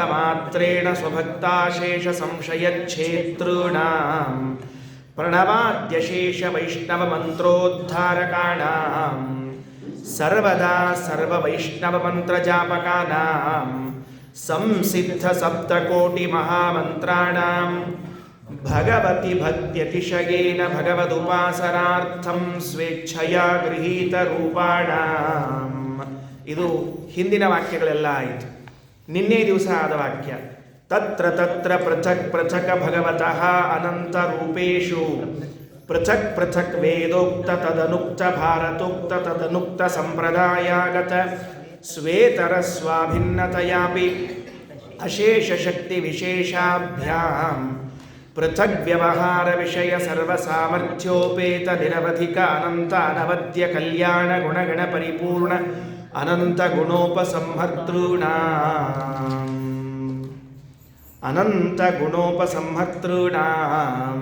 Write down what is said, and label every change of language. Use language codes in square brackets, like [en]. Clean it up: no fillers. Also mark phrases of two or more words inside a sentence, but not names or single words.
[sa] ಮಾತ್ರೇಣ ಸ್ವಭಕ್ತಾಶೇಷ ಸಂಶಯಚ್ಛೇತॄಣಾಂ ಪ್ರಣವಾದ್ಯಶೇಷ ವೈಷ್ಣವ ಮಂತ್ರೋದ್ಧಾರಕಾಣಾಂ ಸರ್ವದಾ ಸರ್ವ ವೈಷ್ಣವ ಮಂತ್ರ ಜಾಪಕಾನಾಂ ಸಂಸಿದ್ಧ ಸಪ್ತಕೋಟಿ ಮಹಾಮಂತ್ರಾಣಾಂ ಭಗವತಿ ಭಕ್ತ್ಯತಿಶಯೇನ ಭಗವದುಪಾಸನಾರ್ಥಂ ಸ್ವೇಚ್ಛಯಾ ಗೃಹೀತ ರೂಪಾಣಾಂ. [kn] ಇದು ಹಿಂದಿನ ವಾಕ್ಯಗಳೆಲ್ಲ ಆಯಿತು. ನಿನ್ನೆ ದಿವಸ ಆದ ವಾಕ್ಯ [sa] ತತ್ರ ತತ್ರ ಪೃಥಕ್ ಪೃಥಕ್ ಭಗವತಃ ಅನಂತ ರೂಪೇಶು ಪೃಥಕ್ ಪೃಥಕ್ ವೇದೋಕ್ತ ತದನುಕ್ತ ಭಾರತೋಕ್ತ ತದನುಕ್ತ ಸಂಪ್ರದಾಯಾಗತ ಸ್ವೇತರ ಸ್ವಾಭಿನ್ನತಯಾಪಿ ಅಶೇಷ ಶಕ್ತಿ ವಿಶೇಷಾಭ್ಯಾಂ ಪೃಥಗ್ ವ್ಯವಹಾರ ವಿಷಯ ಸರ್ವ ಸಾಮರ್ಥ್ಯೋಪೇತ ನಿರವಧಿಕ ಅನಂತ ಅನವದ್ಯ ಕಲ್ಯಾಣ ಗುಣಗಣ ಪರಿಪೂರ್ಣ ಅನಂತ ಗುಣೋಪಸಂಹರ್ತॄಣಾಂ ಅನಂತ ಗುಣೋಪಸಂಹರ್ತॄಣಾಂ.